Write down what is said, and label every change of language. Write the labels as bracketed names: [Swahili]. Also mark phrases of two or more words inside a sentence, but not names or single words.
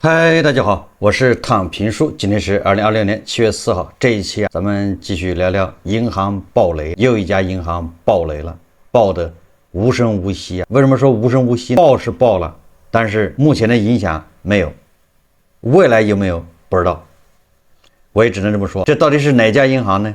[Chinese] 嗨，大家好，我是躺平叔，今天是2026年7月4号。这一期咱們繼續聊聊銀行暴雷，又一家銀行暴雷了，爆的無聲無息啊！為什麼說無聲無息？爆是爆了，但是目前的影響沒有，未來有沒有不知道，我也只能這麼說。這到底是哪家銀行呢？